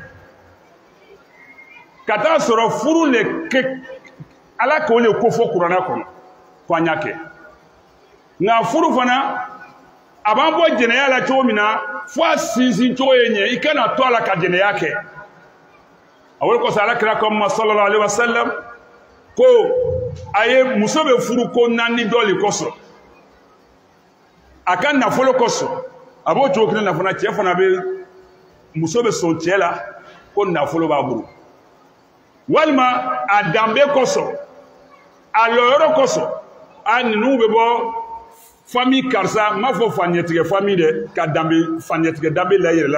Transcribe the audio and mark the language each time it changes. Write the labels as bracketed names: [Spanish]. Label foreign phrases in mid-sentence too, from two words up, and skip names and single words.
[Bambara] ka taa sɔrɔ furu le kɛ ala k'o le kofɔ kuranɛ kɔnɔ ko an y'a kɛ nka furu fana a b'an bɔ jɛnɛya la cogo min na fo a sinsin cogo ye ɲɛ i kana to a la ka jɛnɛya kɛ a wele kɔsɔn alakira ko ma [Arabic] صلى الله عليه وسلم [Bambara] ko a ye muso bɛ furu ko naani dɔ le kɔsɔn a ka nafolo kɔsɔn a b'o cogo kelen na fana cɛ fana bɛ muso bɛ sɔn cɛ la ko nafolo b'a bolo walima a danbe kɔsɔn a lɔyɔrɔ kɔsɔn a ninnu bɛ bɔ famille karisa n m'a fɔ faɲɛtigɛ famille dɛ ka danbe faɲɛtigɛ danbe la yɛrɛ la